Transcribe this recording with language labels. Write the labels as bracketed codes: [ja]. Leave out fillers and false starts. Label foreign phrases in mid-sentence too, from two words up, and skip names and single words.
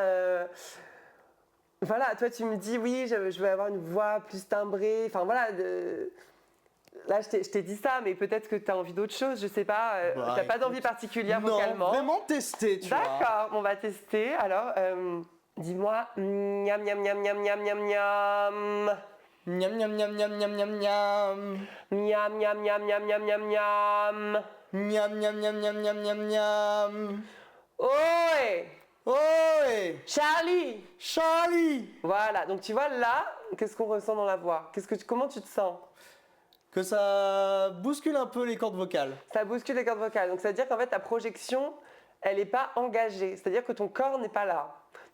[fr] Voilà, toi tu me dis oui, je veux avoir une voix plus timbrée. Enfin voilà, là je t'ai dit ça, mais peut-être que tu as envie d'autre chose, je sais pas. T'as pas d'envie particulière vocalement? Non, vraiment tester, tu vois. D'accord, on va tester. Alors, dis-moi, miam miam miam miam miam miam miam. Miam miam miam miam miam miam miam. Miam miam miam miam miam miam miam. Miam miam miam miam miam miam miam. Oi! Oi! Charlie! Charlie! Voilà, donc tu vois là, qu'est-ce qu'on ressent dans la voix? Comment tu te sens? Que ça bouscule un peu les cordes vocales. Ça bouscule les cordes vocales, donc ça veut dire qu'en fait ta projection, elle n'est pas engagée, c'est-à-dire que ton corps n'est pas là.